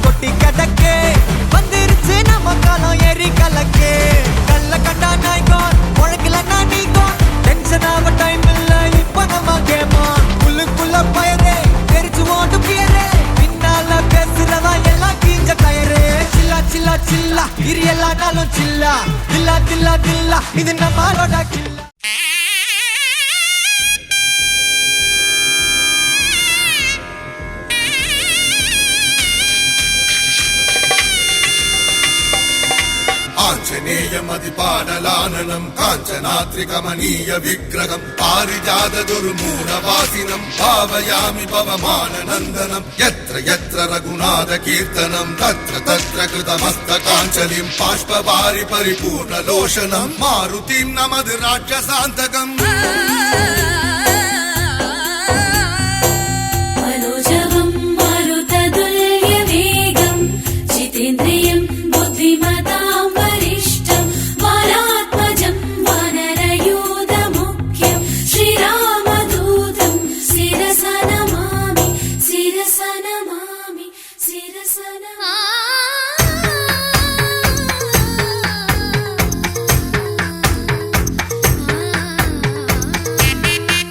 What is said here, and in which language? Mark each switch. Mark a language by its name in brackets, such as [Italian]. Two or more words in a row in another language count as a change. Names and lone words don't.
[Tamil] கொட்டி கிடக்கே வந்துருச்சு நம்ம காலம் ஏறி கலக்கே கல்ல கண்டா நாய்கோன் உழக்கலன்னா நீங்கோன் டென்ஷன் ஆக டைம் இல்ல இப்ப நம்ம கேமா உள்ளுக்குள்ள பயரே தெரிச்சு ஓட்டு பியரே பின்னால பேசுறதா எல்லாம் கீஞ்ச டயரே சில்லா சில்லா சில்லா இரு எல்லா நாளும் சில்லா தில்லா தில்லா தில்லா இது நம்மளோட கில்லா [Sanskrit] ആഞ്ജനേയമതിപാടലാനനം കാഞ്ചനാത്രികമനീയ വിഗ്രഹം പാരിജാതദുരു മൂലവാസിനം ഭാവയാമി പവമാനനന്ദനം യത്ര യത്ര രഘുനാഥ കീർത്തനം തത്ര തത്ര കൃതമസ്തകാഞ്ജലിം ബാഷ്പവാരി പരിപൂർണലോചനം മാരുതിം നമത് രാക്ഷസാന്തകം मनोजवं मारुततुल्यवेगं जितेन्द्रियं बुद्धिमतां वरिष्ठं वारात्मजं वानरयूथमुख्यं श्रीरामदूतं शिरसा नमामि शिरसा नमामि शिरसा नमामि